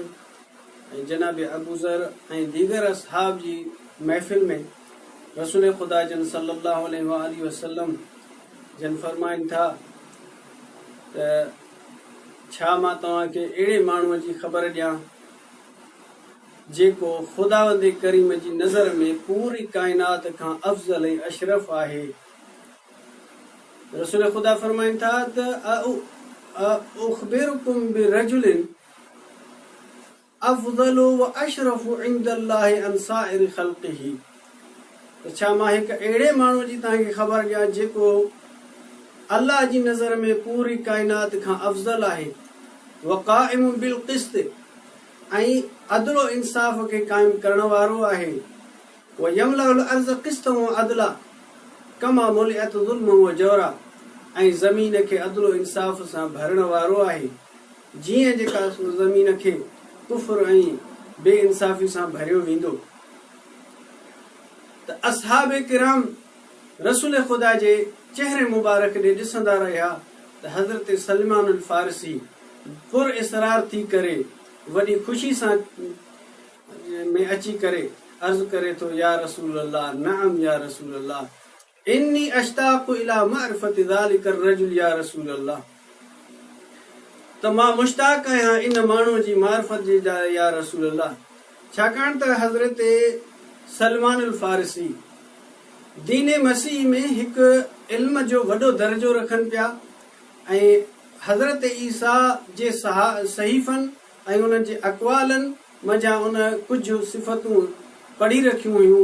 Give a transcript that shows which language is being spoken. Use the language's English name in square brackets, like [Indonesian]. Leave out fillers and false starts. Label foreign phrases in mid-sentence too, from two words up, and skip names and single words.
[Sindhi] ऐं जनाब अबू ज़र ऐं दीगर असहाब जी महफ़िल में रसूल खुदा जन [Arabic] صلى الله عليه وسلم [Sindhi] जन फरमाइनि था त छा मां तव्हांखे अहिड़े माण्हूअ जी ख़बर ॾियां जेको ख़ुदावंद करीम जी नज़र में पूरी काइनात खां अफ़ज़ल ऐं अशरफ आहे। रसूल ख़ुदा फरमाइनि था त [Arabic] أخبركم برجل أفضل و أشرف عند الله عن سائر خلقه. [Sindhi] त छा मां हिकु अहिड़े माण्हूअ जी तव्हांखे ख़बर ॾियां जेको अल्लाह जी नज़र में पूरी काइनात खां अफ़ज़ल आहे। [Arabic] و قائم بالقسط, [Sindhi] ऐं अदलो इंसाफ़ खे क़ाइम करण वारो आहे। [Arabic] و يملأ الأرض قسطا و عدلا كما ملئت ظلما و جورا, [Sindhi] ऐं ज़मीन खे अदलो इंसाफ़ सां भरण वारो आहे जीअं जेका ज़मीन खे कुफ़्र ऐं बेइंसाफ़ी सां भरियो वेंदो। त असहाब किराम रसूल ख़ुदा जे चेहरे मुबारक ॾे ॾिसंदा रहिया त हज़रत सलमान अल फारसी पुर इसरार थी करे वॾी ख़ुशी सां में अची करे अर्ज़ करे थो, [Arabic] يا رسول الله نعم يا رسول الله إني أشتاق إلى معرفة ذلك رجل يا رسول الله. [Sindhi] त मां मुश्ताक़ आहियां इन माण्हूअ जी मारिफत जे [Arabic] يا رسول الله. [Sindhi] छाकाणि त हज़रत सलमान अल फारसी दीन मसीह में हिकु इल्म जो वॾो दर्जो रखनि पिया ऐं हज़रत ईसा जे सहीफ़नि ऐं उन्हनि जे अक़वालनि मंझां उन कुझु सिफ़तूं पढ़ी रखियूं हुयूं।